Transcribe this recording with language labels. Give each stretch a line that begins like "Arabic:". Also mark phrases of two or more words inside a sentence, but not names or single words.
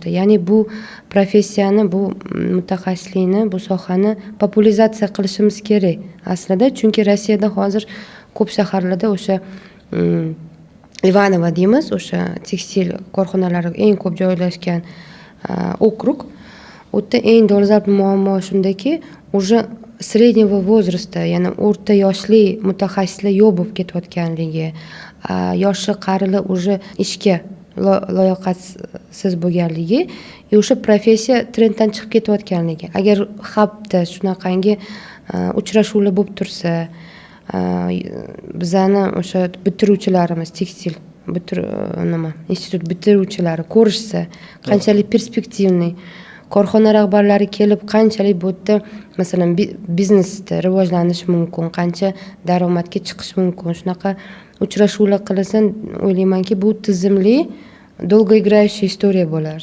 Uzbek: Ya'ni bu professiyani, bu mutaxassislikni, bu sohani populyarizatsiya qilishimiz kerak aslida, chunki Rossiyada hozir ko'p shaharlarda o'sha Ivanovo deymiz, o'sha tekstil korxonalari eng ko'p joylashgan okrug. U yerda eng dolzarb muammo shundaki,
Russian: уже среднего возраста,
Uzbek: ya'ni o'rta yoshli mutaxassislar yo'q bo'lib ketayotganligi, yoshi qarili уже ishga layoqatsiz bo'lganligi, o'sha professiya trenddan chiqib ketayotganligi. Agar hafta shunaqangi uchrashuvlar bo'lib tursa, bizani o'sha bitiruvchilarimiz, tekstil institut bitiruvchilari ko'rishsa, qanchalik perspektivniy, korxona rahbarlari kelib qanchalik bu yerda masalan biznesda rivojlanish mumkin, qancha daromadga chiqish mumkin, shunaqa uchrashuvlar qilasan, o'ylaymanki bu tizimli, долгоиграющая istoriya bo'lar.